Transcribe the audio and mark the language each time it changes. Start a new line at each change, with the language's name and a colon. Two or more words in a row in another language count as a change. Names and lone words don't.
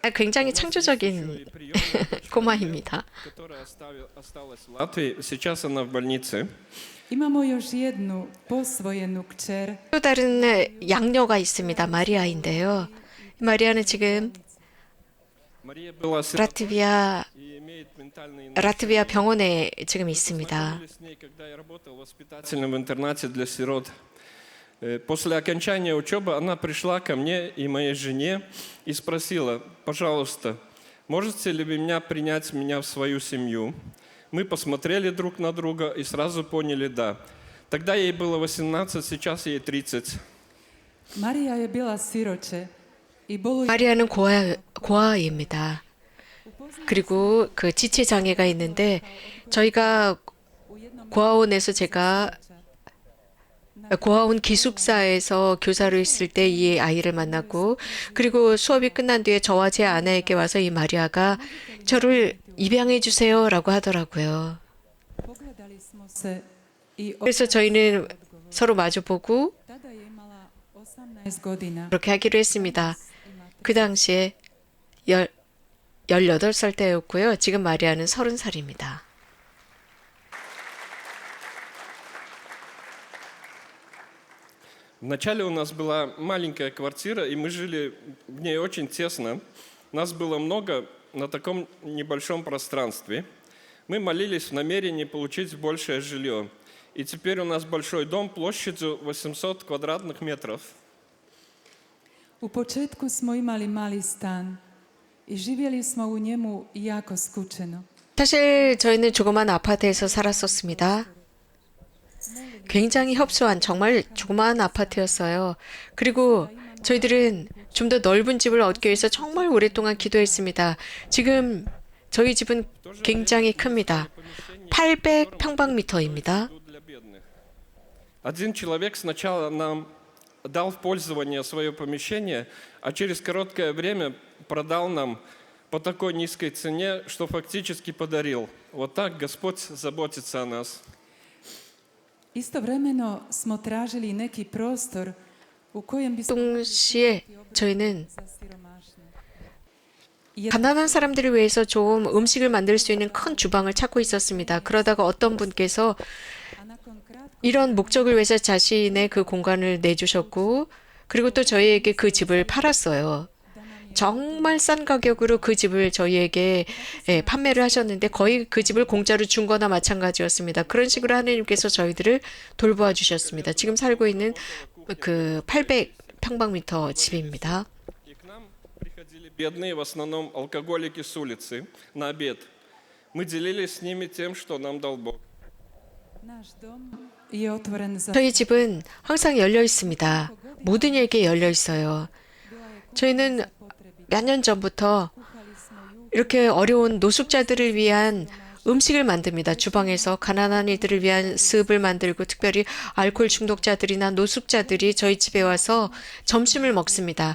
Korean: 굉장히 창조적인 꼬마입니다.
Russian: которая осталась в Латвии. Сейчас она в больнице.
Croatian: Imamo još jednu posvojenu kćer
Korean: 또 다른 양녀가 있습니다. 마리아인데요. 마리아는 지금
Russian: Мария была
Korean: 라트비아
Russian: и имеет ментальные
Korean: 라트비아 병원에 지금 있습니다.
Russian: Познакомились с ней, когда я работал в воспитательном интернате для сирот. После окончания учебы она пришла ко мне и моей жене и спросила: пожалуйста, можете ли вы принять меня в свою семью? Мы посмотрели друг на друга и сразу поняли «да». Тогда ей было 18, сейчас ей 30.
Croatian: Marija je bila siroče i boluje
Korean: 마리아는 고아입니다. 그리고 그 지체 장애가 있는데 저희가 고아원에서 제가 고아원 기숙사에서 교사로 있을 때 이 아이를 만났고 그리고 수업이 끝난 뒤에 저와 제 아내에게 와서 이 마리아가 저를 입양해 주세요라고 하더라고요.
Croatian: pogledali smo se i
Korean: 그래서 저희는 서로 마주보고
Croatian: tada je imala 18 godina.
Korean: 그렇게 하기로 했습니다. 그 당시에 18살 때였고요. 지금 마리아는 30살입니다.
Russian: Вначале у нас была маленькая квартира, и мы жили в ней очень тесно. Нас было много на таком небольшом пространстве. Мы молились в намерении получить большее жилье. И теперь у нас большой дом площадью 800 квадратных метров.
Croatian: U početku smo imali mali stan i živjeli smo u njemu jako skučeno.
Korean: 사실 저희는 조그만 아파트에서 살았었습니다. 굉장히 협소한 정말 조그마한 아파트였어요. 그리고 저희들은 좀 더 넓은 집을 얻기 위해서 정말 오랫동안 기도했습니다. 지금 저희 집은 굉장히 큽니다. 800평방미터입니다.
Russian: Один человек сначала нам дал в пользование свое помещение, а через короткое время продал нам по такой низкой цене, что фактически подарил. Вот так Господь заботится о нас.
Croatian: Istovremeno smo tražili neki prostor u kojem bismo
Korean: 동시에 저희는
Croatian: za siromašne.
Korean: 가난한 사람들을 위해서 좀 음식을 만들 수 있는 큰 주방을 찾고 있었습니다. 그러다가 어떤 분께서
Croatian: A nakon kratko
Korean: 이런 목적을 위해서 자신의 그 공간을 내주셨고 그리고 또 저희에게 그 집을 팔았어요. 정말 싼 가격으로 그 집을 저희에게 판매를 하셨는데 거의 그 집을 공짜로 준 거나 마찬가지였습니다. 그런 식으로 하나님께서 저희들을 돌보아 주셨습니다. 지금 살고 있는 그 800평방미터 집입니다.
Russian: И к нам приходили бедные, в основном алкоголики с улицы, на обед. Мы делились с ними тем, что нам дал Бог.
Croatian: naš dom je otvoren za
Korean: 저희 집은 항상 열려 있습니다. 모든 이에게 열려 있어요. 저희는 몇 년 전부터 이렇게 어려운 노숙자들을 위한 음식을 만듭니다. 주방에서 가난한 이들을 위한 습을 만들고 특별히 알코올 중독자들이나 노숙자들이 저희 집에 와서 점심을 먹습니다.